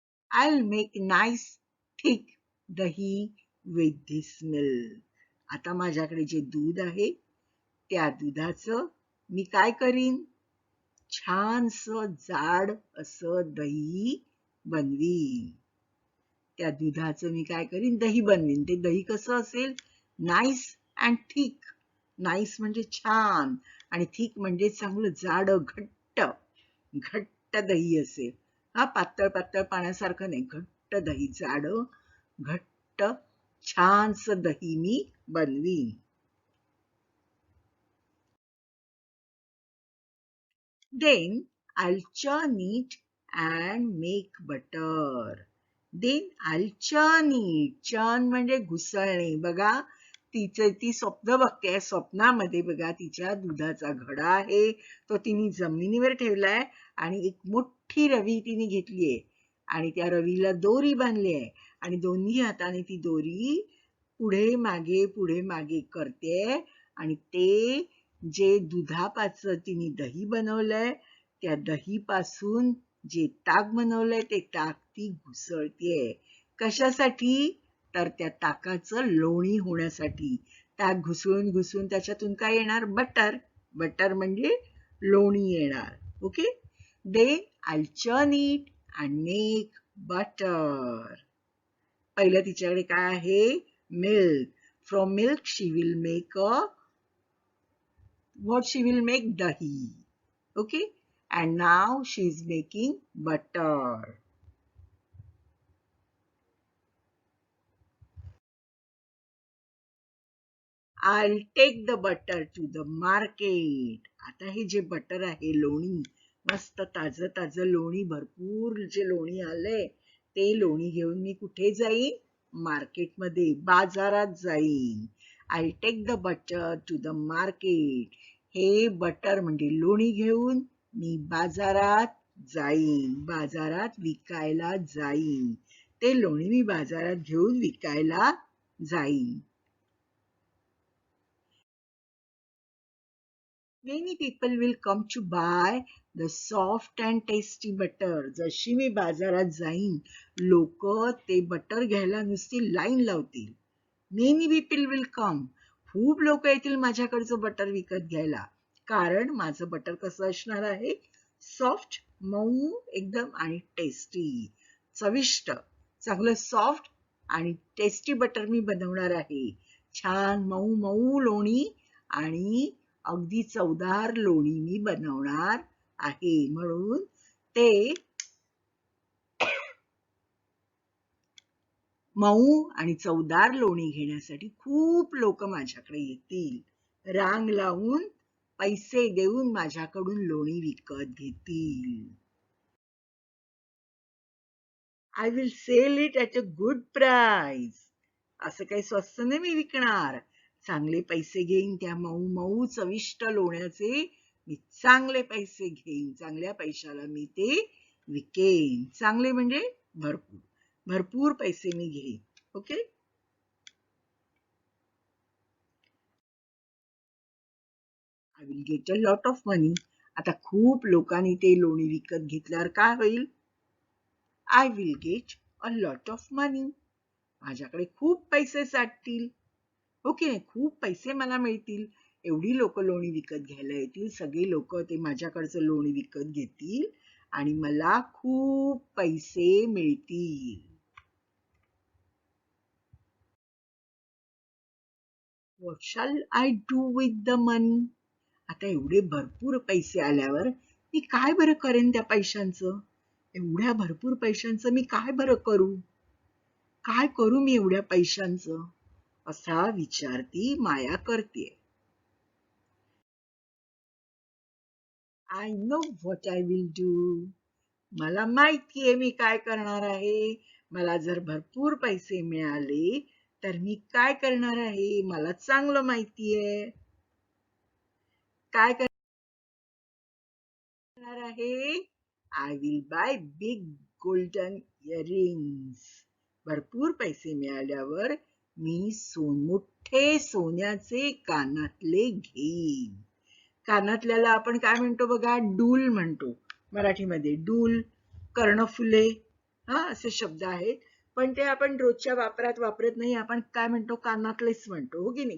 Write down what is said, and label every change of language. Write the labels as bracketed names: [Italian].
[English] I'll make nice thick dahi with this milk. [Marathi] आता माझ्याकडे जे दूध आहे त्या दुधाचं मी काय करीन? छानसं जाड असं दही बनवीन. त्या दुधाचं मी काय करीन? दही बनवीन. ते दही कसं असेल? [English] Nice and thick. [Marathi] नाईस म्हणजे छान आणि थिक म्हणजे चांगलं जाड, घट्ट, घट्ट दही असेल. पातळ पातळ पाण्यासारखं नाही, घट्ट दही, जाड, घट्ट, छानसं दही मी बनवीन. [English] Then I'll churn it and make butter. Then I'll churn it. [Marathi] Churn म्हणजे घुसळणे. बघा ती स्वप्न बघते. स्वप्नामध्ये बघा तिच्या दुधाचा घडा आहे तो तिने जमिनीवर ठेवलाय आणि एक मोठी रवी तिने घेतलीये आणि त्या रवीला दोरी बांधली आहे आणि दोन्ही हाताने ती दोरी पुढे मागे करते आणि ते जे दुधापासून तिने दही बनवलंय त्या दहीपासून जे ताक बनवलंय ते ताक ती घुसळतीये. कशासाठी? तर त्या ताकाचं लोणी होण्यासाठी. ताक घुसळून घुसळून त्याच्यातून काय येणार? बटर. बटर म्हणजे लोणी येणार. Okay. [English] Then I'll churn it and make butter. [Marathi] पहिलं तिच्याकडे काय आहे? [English] Milk. From milk she will make what she will make? Dahi. Okay. And now she is making butter. I'll take the butter to the market. [Marathi] आता हे जे butter आहे लोणी मस्त ताजं ताजं लोणी भरपूर जे लोणी आलंय ते लोणी घेऊन मी कुठे जाईन? मार्केटमध्ये बाजारात जाईन. [English] I'll take the butter to the market. [Marathi] हे बटर म्हणजे लोणी घेऊन मी बाजारात जाईन. बाजारात विकायला जाईन. ते लोणी मी बाजारात घेऊन विकायला जाईन. [English] Many people will come to buy the soft and tasty butter. [Marathi] जशी मी बाजारात जाईन लोक ते बटर घ्यायला नुसती लाईन लावतील. [English] Many people will come. [Marathi] खूप लोक येतील माझ्याकडचं बटर विकत घ्यायला. कारण माझं बटर कसं असणार आहे? सॉफ्ट, मऊ एकदम आणि टेस्टी, चविष्ट, चांगलं सॉफ्ट आणि टेस्टी बटर मी बनवणार आहे. छान मऊ मऊ लोणी आणि अगदी चवदार लोणी मी बनवणार आहे. म्हणून ते मऊ आणि चवदार लोणी घेण्यासाठी खूप लोक माझ्याकडे येतील. रांग लावून पैसे देऊन माझ्याकडून लोणी विकत घेतील. [English] I will sell it at a good price. [Marathi] असं काही स्वस्त नाही मी विकणार. चांगले पैसे घेईन त्या मऊ मऊ चविष्ट लोण्याचे मी चांगले पैसे घेईन. चांगल्या पैशाला मी ते विकेन. चांगले म्हणजे भरपूर. भरपूर पैसे मी घेईन. Okay. [English] I will get a lot of money. [Marathi] आता खूप लोकांनी ते लोणी विकत घेतल्यावर काय होईल? [English] I will get a lot of money. [Marathi] माझ्याकडे खूप पैसे साठतील. ओके. खूप पैसे मला मिळतील. एवढी लोक लोणी विकत घ्यायला येतील. सगळे लोक ते माझ्याकडचं लोणी विकत घेतील आणि मला खूप पैसे मिळतील. [English] What shall I do with the money? [Marathi] आता एवढे भरपूर पैसे आल्यावर मी काय बरं करेन त्या पैशांचं? एवढ्या भरपूर पैशांचं मी काय बरं करू? काय करू मी एवढ्या पैशांचं? असा विचार ती माया करते. [English] I know what I will do. [Marathi] मला माहितीये मी काय करणार आहे. मला जर भरपूर पैसे मिळाले तर मी काय करणार आहे मला चांगलं माहितीये. काय करणार आहे? [English] I will buy big golden earrings. [Marathi] भरपूर पैसे मिळाल्यावर मी मोठे सोन्याचे कानातले घेईन. कानातल्याला आपण काय म्हणतो बघा, डूल म्हणतो मराठीमध्ये. डूल, कर्णफुले, असे शब्द आहेत. पण ते आपण रोजच्या वापरात वापरत नाही. आपण काय म्हणतो, कानातलेच म्हणतो, हो की नाही.